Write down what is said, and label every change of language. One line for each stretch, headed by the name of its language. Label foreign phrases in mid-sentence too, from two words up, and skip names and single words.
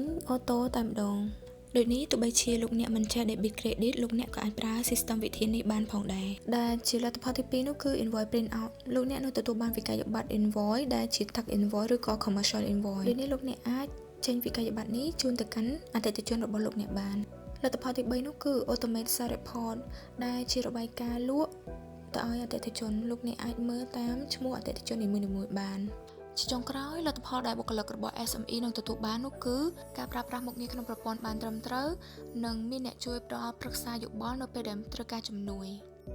Khmer: Auto តែម្ដងដូចនេះទោះបីជាលោកអ្នកមិនចេះ
English: debit credit
Khmer: លោកអ្នកក៏អាចប្រើ system វិធាននេះបានផងដែរដែលជាលទ្ធផលទី 2នោះគឺ
English: invoice print out
Khmer: លោកអ្នកនឹងទទួលបានវិក័យប័ត្រ invoice ដែលជា
English: tax invoice
Khmer: ឬក៏
English: commercial invoice
Khmer: ដូចនេះលោកអ្នកអាចចេញវិក័យប័ត្រនេះជូនទៅកាន់អតិថិជនរបស់លោកអ្នកបានលទ្ធផលទី3នោះគឺ
English: automate sales report
Khmer: ដែលជារបាយការណ៍លក់ទៅឲ្យអតិថិជនលោកអ្នកអាចមើលតាមឈ្មោះអតិថិជននីមួយៗបានជាចុងក្រោយលទ្ធផលដែលបុគ្គលិករបស់ SME នឹងទទួលបាននោះគឺការប្រើប្រាស់មុខងារក្នុងប្រព័ន្ធបានត្រឹមត្រូវនិងមានអ្នកជួយផ្ដល់ប្រឹក្សាយោបល់នៅពេលដែលត្រូវការជំនួយ